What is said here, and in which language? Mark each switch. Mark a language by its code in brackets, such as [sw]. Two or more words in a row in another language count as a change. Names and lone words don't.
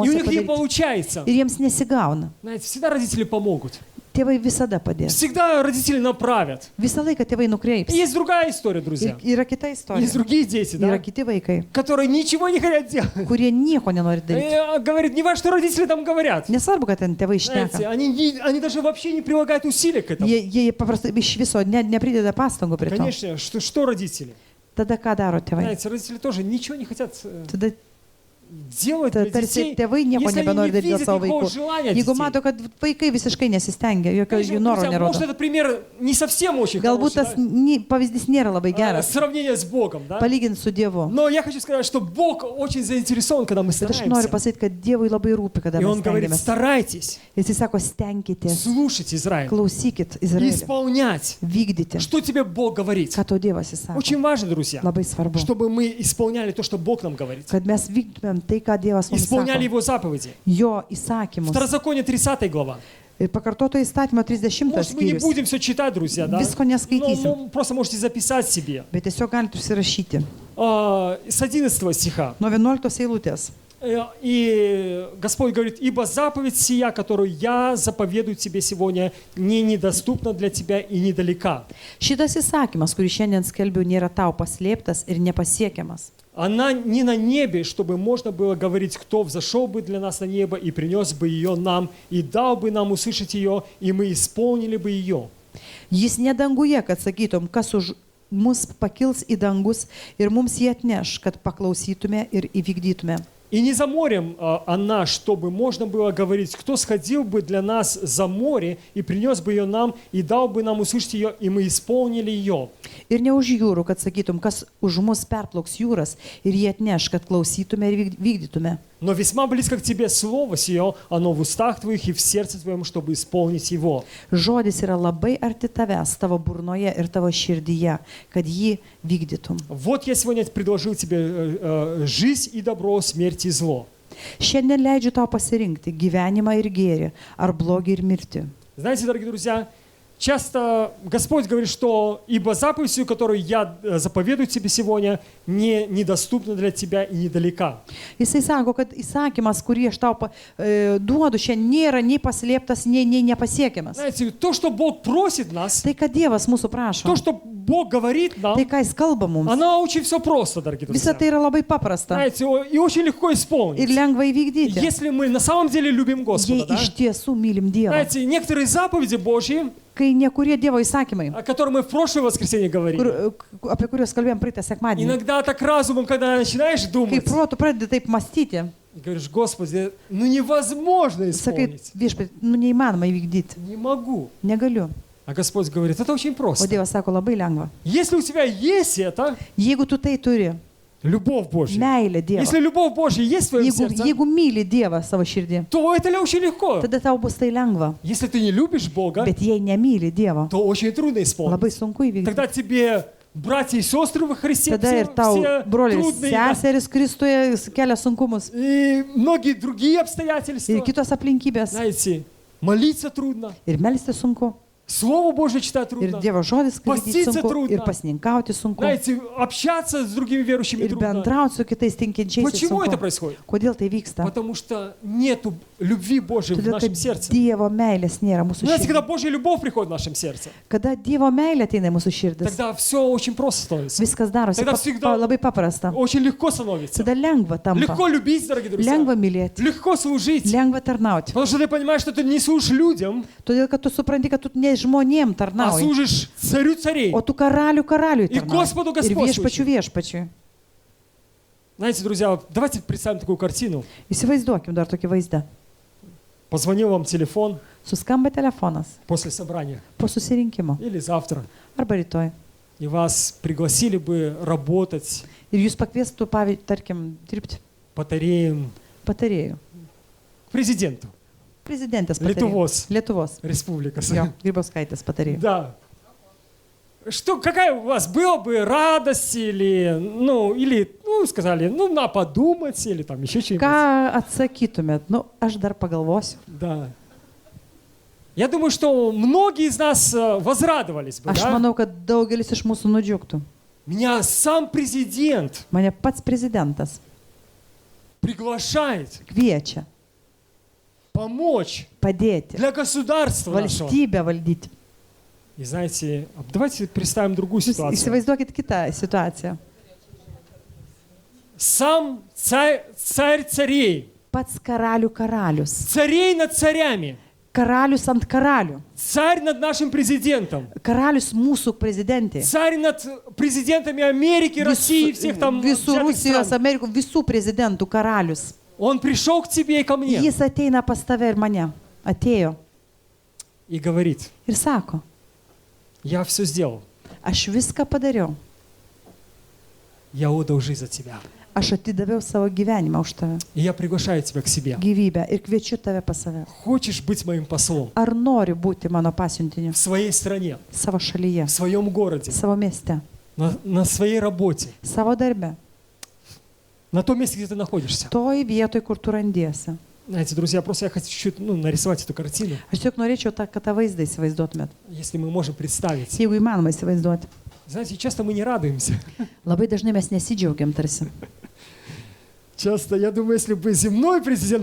[lt] namuose [ru] них не [lt] padaryti [ru] получается, [lt] ir jiems nesigauna, [ru] знаете, всегда родители помогут. [lt] tėvai visada padės. [ru] Всегда родители направят. [lt] Visą laiką tėvai [ru] И [lt] nukreips. [ru] есть другая история, друзья. [lt] Ir yra kita [ru] Есть [lt] istorija. [ru] другие дети, [lt] Yra [ru] да, [lt] kiti vaikai, [ru] которые ничего не хотят делать. [lt] kurie nieko nenori daryti. [ru] И, говорит, не важно, что родители там говорят. [lt] Nesvarbu, kad ten tėvai [ru] Знаете, [lt] išneka. [ru] они даже вообще не прилагают усилий к этому. [lt] Jie paprastai iš viso neprideda pastangų prie to. [ru] Конечно, что родители? [lt] Tada ką daro tėvai? [ru] Знаете, родители тоже ничего не хотят. [lt] Tada [ru] делать для [lt] Tarsi [ru] детей, [lt] tėvai nieko [ru] если они [lt] nebenori [ru] не [lt] daryti dėl [ru] видят [lt] savo [ru] никакого [lt] vaikų. [ru] желания [lt] Jeigu [ru] детей? [lt] mato, kad vaikai visiškai nesistengia, jokio [ru] Конечно, [lt] jų noro [ru] друзья, может, [lt] nerodo. [ru] этот пример не совсем очень [lt] Galbūt [ru] хороший, [lt] tas pavyzdys nėra labai geras, [ru] сравнение с Богом, да? [lt] palyginti su Dievu. [ru] Но я хочу сказать, что Бог очень заинтересован, когда мы [lt] Bet aš noriu [ru] стараемся. [lt] pasakyti, kad Dievui labai rūpi, kada [ru] И [lt] mes [ru] Он говорит, [lt] stengiamės. [ru] старайтесь [lt] Jis sako, stenkitės, [ru] слушать Израиль [lt] klausykit [ru] и [lt] Izraelį, [ru] исполнять, [lt] vykdyti, [ru] что тебе Бог говорит. [lt] ką to Dievas įsako. [ru] Очень важно, друзья, [lt] Labai svarbu, [ru] чтобы мы исполняли то, что Бог нам говорит. [lt] kad mes vykdytumėm tai, ką Dievas mums [ru] Исполняли [lt] sako, [ru] Его заповеди. [lt] jo įsakymus. [ru] Второзаконие 30 глава. [lt] Ir pakartoto įstatymo 30 [ru] Может, мы не [lt] skyrius. [ru] будем все читать, друзья, да? [lt] Visko neskaitysim, [ru] Но просто можете записать себе. [lt] bet tiesiog galite užsirašyti. [ru] С 11 стиха. [lt] Nuo 11 eilutės. [ru] И Господь говорит, ибо заповедь сия, которую я заповедую тебе сегодня, не недоступна для тебя и недалека. [lt] Šitas įsakymas, kurį šiandien skelbiu, nėra tau paslėptas ir nepasiekiamas. [ru] Она не на небе, чтобы можно было говорить, кто взошел бы для нас на небо и принес бы ее нам, и дал бы нам услышать ее, и мы исполнили бы ее. [lt] Jis ne danguje, kad sakytum, kas už mus pakils į dangus ir mums jį atneš, kad paklausytume ir įvykdytume. [ru] И не за морем она, чтобы можно было говорить, кто сходил бы для нас за море и принес бы ее нам, и дал бы нам услышать ее, и мы исполнили ее. [lt] Ir ne už jūrų, kad sakytum, kas už mus perplauks jūras ir jį atneš, kad klausytume ir vykdytume. [ru] Но весьма близко к тебе слово сие, оно в устах твоих и в сердце твоем, чтобы исполнить его. [lt] Žodis yra labai arti tavęs, tavo burnoje ir tavo širdyje, kad jį vykdytum. [ru] Вот я сегодня предложил тебе жизнь и добро, смерть и зло. [lt] Šiandien leidžiu tau pasirinkti gyvenimą ir gėrį, ar blogį ir mirtį. [ru] Знаете, дорогие друзья, часто Господь говорит, что ибо заповедь, которую я заповедую тебе сегодня, недоступна для тебя и недалека. [lt] Jisai sako, kad įsakymas, kurį aš tau duodu, šiandien nėra nei paslėptas, nei nepasiekiamas. [ru] Знаете, то, что Бог просит нас, [lt] Tai, ką Dievas mūsų prašo, [ru] то, что Бог говорит нам, [lt] tai, ką Jis kalba mums, [ru] оно очень все просто, дорогие [lt] visa [ru] друзья. [lt] tai yra labai paprasta [ru] Знаете, и очень легко [lt] ir [ru] исполнить. [lt] lengva įvykdyti, [ru] Если мы на самом деле любим [lt] jei [ru] Господа, да? [lt] iš tiesų mylim Dievą. [ru] Знаете, некоторые заповеди Божьи, [lt] Kai nekurie Dievo įsakymai, [ru] о которых мы в прошлое воскресенье говорили, [lt] apie kuriuos kalbėjom praeitą sekmadienį, [ru] иногда так разумом, когда начинаешь [lt] kai [ru] думать, [lt] protu pradedi taip mąstyti, [ru] и говоришь, Господи, ну невозможно [lt] sakai, [ru] исполнить. [lt] viešpatie, neįmanoma įvykdyti, [ru] Не могу. [lt] negaliu. [ru] А Господь говорит, это очень [lt] O [ru] просто. [lt] Dievas sako, labai lengva. [ru] Если у тебя есть это, [lt] Jeigu tu tai turi, [ru] любовь Божья, [lt] meilė Dievo, [ru] если любовь Божья есть в твоем сердце, [lt] jeigu myli Dievą savo širdį, [ru] то это очень легко. [lt] tada tau bus tai lengva. [ru] Если ты не любишь Бога, [lt] Bet jei nemyli Dievo, [ru] то очень трудно исполнить. [lt] labai sunku įvykdyti. [ru] Тогда тебе братья и сестры во Христе [lt] Tada ir [ru] все, [lt] tau [ru] все [lt] broliai ir [ru] трудные, да, [lt] seseris Kristuje kelia sunkumus [ru] и многие другие обстоятельства. [lt] ir kitos aplinkybės. [ru] Знаете, молиться трудно, [lt] Ir melsti sunku, [ru] Слово Божье читать [lt] ir [ru] трудно. [lt] Dievo žodis skaityti [ru] Поститься [lt] sunku, [ru] трудно. [lt] ir pasninkauti sunku, [ru] Знаете, общаться с другими верующими [lt] ir [ru] трудно. [lt] bendrauti su kitais tinkinčiais [ru] Почему это [lt] sunku. [ru] происходит? [lt] Kodėl tai vyksta? [ru] Потому что нету любви Божьей в [lt] Todėl, [ru] нашем [lt] kad [ru] сердце. [lt] Dievo meilės nėra mūsų [ru] Знаете, когда [lt] širdį. [ru] Божья любовь приходит в нашем сердце, [lt] Kada Dievo meilė ateina į mūsų širdis, [ru] тогда все очень просто становится. [lt] viskas darosi Tada всегда- labai paprasta. [ru] Очень легко становится. [lt] Tada lengva tampa, [ru] Легко любить, дорогие друзья. [lt] lengva mylėti, [ru] Легко служить. [lt] lengva tarnauti. [ru] Потому что ты понимаешь, что ты не служишь людям, [lt] Todėl, kad tu supranti, kad tu ne žmonėm [ru] а [lt] tarnauji, [ru] служишь царю царей. [lt] o tu karaliui Ir tarnauji. [ru] Gospodu [lt] Ir [ru] Gospod [lt] viešpačiui. [ru] Знаете, друзья, давайте представим такую картину. [lt] Įsivaizduokim dar tokį vaizdą. [ru] Позвонил вам телефон [lt] Suskamba telefonas [ru] после собрания [lt] po susirinkimo [ru] или завтра, [lt] arba rytoj. [ru] и вас пригласили бы работать [lt] Ir jūs pakviestų, tarkim, dirbti [ru] батареем [lt] patarėjų. [ru] к президенту [lt] Prezidentės patarėjų. Lietuvos Lietuvos. [ru] Республика. [lt] Jo, Grybauskaitės patarėjų. [ru] Да. Что, какая у вас была бы радость или сказали, на подумать, или там еще что-нибудь. [lt] Ką atsakytumėt? Nu, aš dar pagalvosiu. [ru] Да. Я думаю, что многие из нас возрадовались бы, [lt] Aš [ru] да? [lt] manau, kad daugelis iš mūsų nudžiugtų. [ru] Меня сам президент [lt] Mane pats prezidentas [ru] приглашает [lt] kviečia [ru] помочь [lt] padėti [ru] для государства нашего. [lt] valstybę valdyti. [ru] И знаете, давайте представим другую [lt] Jūs [ru] ситуацию. [lt] įsivaizduokit kitą situaciją. [ru] Сам царь царей, [lt] Pats karalius, [ru] царей над царями, [lt] Karalius ant karalių. [ru] Царь над нашим президентом. [lt] Karalius mūsų prezidentė. [ru] Царь над президентами Америки, России, всех там [lt] Visų [ru] взятых [lt] Rusijos, [ru] стран. [lt] Amerikos, visų prezidentų karalius. [ru] Он пришел к тебе и ко мне [lt] Jis ateina pas tave ir mane. Atėjo [ru] и говорит, [lt] ir sako, [ru] я все сделал. [lt] aš viską padariau. [ru] Я отдал жизнь за тебя. [lt] Aš atidaviau savo gyvenimą už tave. [ru] И я приглашаю тебя к себе. [lt] Gyvybę ir kviečiu tave pas save. [ru] Хочешь быть моим послом [lt] Ar nori būti mano pasiuntiniu [ru] в своей стране, [lt] savo šalyje, [ru] в своем городе, [lt] savo mieste, [ru] на своей работе, [lt] savo darbe, [ru] на том месте, где ты находишься? [lt] toj vietoj, kur tu randiesi? [ru] Знаете, друзья, просто я хочу чуть нарисовать эту картину, [lt] Aš tiesiog norėčiau, kad tą vaizdą įsivaizduotumėt. [ru] если мы можем представить. [lt] Jeigu įmanoma įsivaizduoti. [ru] Знаете, часто мы не радуемся. [lt] Labai dažnai mes nesidžiaugiam tarsi. [ru] Часто, я думаю, если бы земной президент